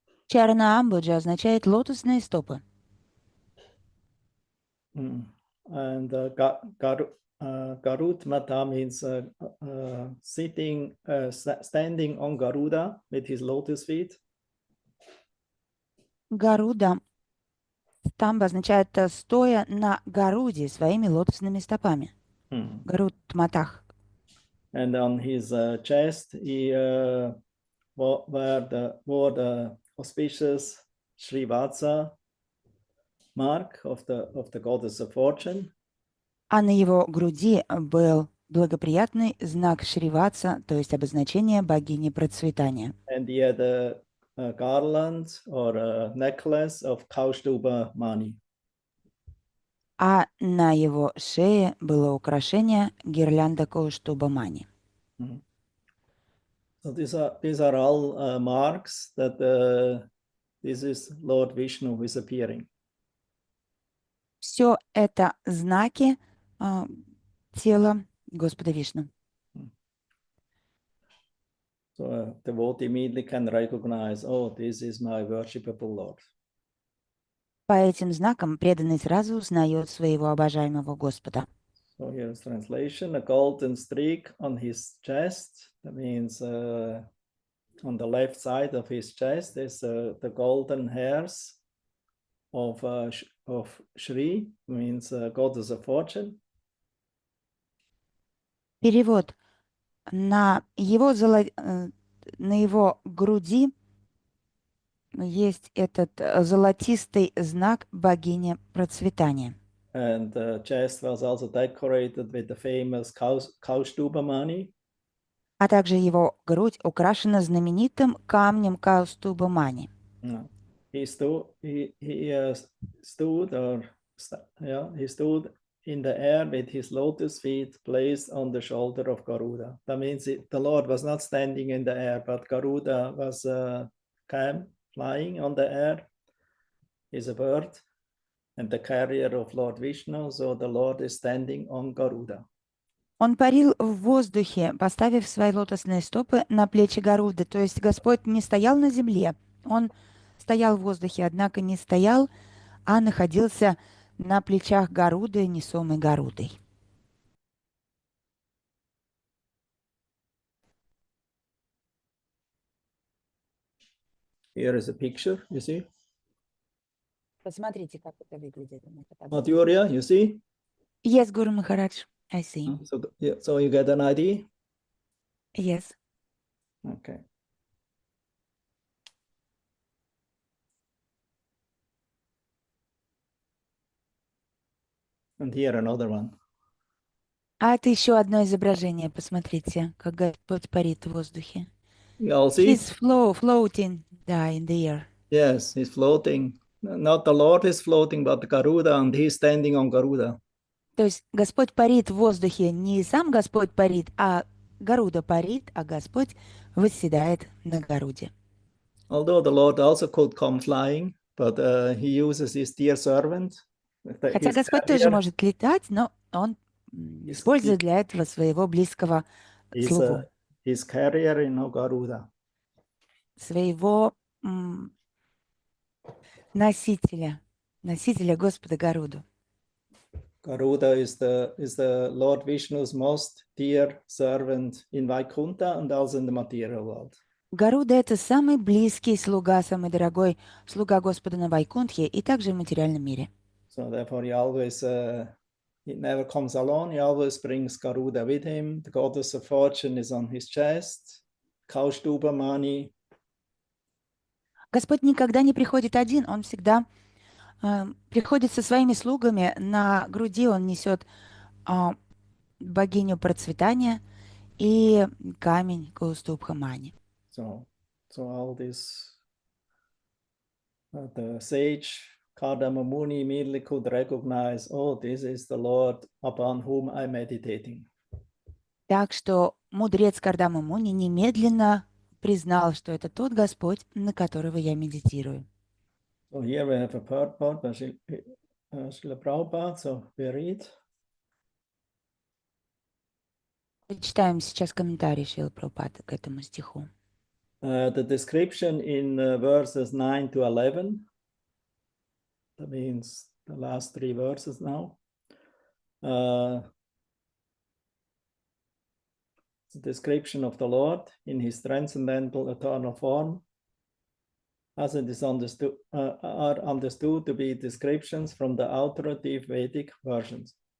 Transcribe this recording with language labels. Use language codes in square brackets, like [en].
[ru] Чарана Амбуджа означает лотосные стопы. [en] And Garut Mata means standing on Garuda with his lotus feet. [ru] Гаруда Тамба означает стоя на Гаруде своими лотосными стопами. Гаруд Матах. [en] And on his chest he wore the auspicious Srivatsa mark of the goddess of fortune. [ru] А на его груди был благоприятный знак Шриватса, то есть обозначение богини процветания. [en] And he had a garland or a necklace of Kardama Muni. [ru] А на его шее было украшение гирлянда Кауштуба Мани. [en] So these are all marks that this is Lord Vishnu who is appearing. [ru] Все это знаки тела Господа Вишну. [en] So a devotee immediately can recognize, oh, this is my worshipable Lord. [ru] По этим знакам преданный сразу узнает своего обожаемого Господа. [en] So here's translation: a golden streak on his chest. That means on the left side of his chest is the golden hairs of Shri, means goddess of fortune. [ru] Перевод. На его груди есть этот золотистый знак богини процветания. [en] And the chest was also decorated with the famous Kardama Muni. [ru] А также его грудь украшена знаменитым камнем Кауштуба Мани. [en] He stood in the air with his lotus feet placed on the shoulder of Garuda. That means the Lord was not standing in the air, but Garuda was flying on the air. He's a bird and the carrier of Lord Vishnu, so the Lord is standing on Garuda. [ru] Он парил в воздухе, поставив свои лотосные стопы на плечи Гаруды. То есть Господь не стоял на земле, Он стоял в воздухе, однако не стоял, а находился на плечах Гаруды, несомой Гарудой. [en] Here is a picture, you see? [ru] Посмотрите, как это выглядит. [en] Madhurya, you see? Yes, Guru Maharaj, I see. So you get an idea? Yes. Okay. And here another one. [ru] А это еще одно изображение. Посмотрите, как Господь парит в воздухе. [en] You all see? He's floating, [ru] да, [en] in the air. Yes, he's floating. Not the Lord is floating, but Garuda, and he's standing on Garuda. [ru] То есть Господь парит в воздухе, не сам Господь парит, а Гаруда парит, а Господь восседает на Гаруде. [en] Although the Lord also could come flying, but he uses his dear servant. [ru] Хотя Господь тоже может летать, но Он использует для этого своего близкого слугу. [en] his carrier in Garuda. [ru] Своего носителя Господа Гаруду. [en] Garuda is the Lord Vishnu's most dear servant in Vaikuntha and also in the material world. [ru] Гаруда — это самый близкий слуга, самый дорогой слуга Господа на Вайкунтхе и также в материальном мире. [en] So therefore he always, he never comes alone, he always brings Garuda with him. The goddess of fortune is on his chest, Kaustuba Mani. [ru] Господь никогда не приходит один, он всегда приходит со своими слугами. На груди он несет богиню процветания и камень Каустубха Мани. [en] So all this, the sage Kardama Muni immediately could recognize, oh, this is the Lord upon whom I'm meditating. [ru] Так что мудрец Кардама Муни немедленно признал, что это тот Господь, на которого я медитирую. [en] So here we have a purport by Srila Prabhupada, so we read. [ru] Читаем сейчас комментарий Шрилы Прабхупады к этому стиху. [en] The description in verses 9 to 11, that means the last 3 verses now. The description of the Lord in his transcendental eternal form, as it is understood, are understood to be descriptions from the authoritative Vedic versions.